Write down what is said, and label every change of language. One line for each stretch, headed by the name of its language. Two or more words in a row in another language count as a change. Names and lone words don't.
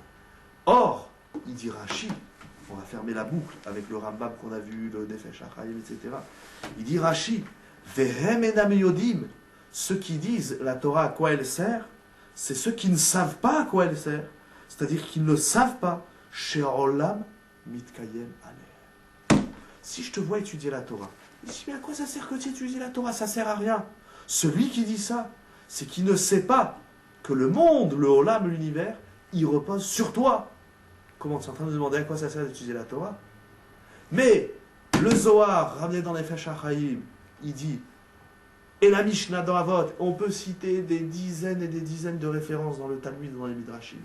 French: Or, il dit Rashi, on va fermer la boucle avec le Rambam qu'on a vu, le Nefesh HaChaim, etc. Il dit Rashi,
Hebrew: והם אינם יודעים,
French: ceux qui disent la Torah à quoi elle sert, c'est ceux qui ne savent pas à quoi elle sert. C'est-à-dire qu'ils ne savent pas.
Hebrew: שעולם מתקיים עליה.
French: Si je te vois étudier la Torah, je dis mais à quoi ça sert que tu étudies la Torah? Ça sert à rien. Celui qui dit ça, c'est qu'il ne sait pas que le monde, le Olam, l'univers, il repose sur toi. Comment tu es en train de demander à quoi ça sert d'étudier la Torah? Mais le Zohar, ramené dans les Nefesh HaChaim, il dit, et la Mishnah dans Avot, on peut citer des dizaines et des dizaines de références dans le Talmud, dans les Midrashim.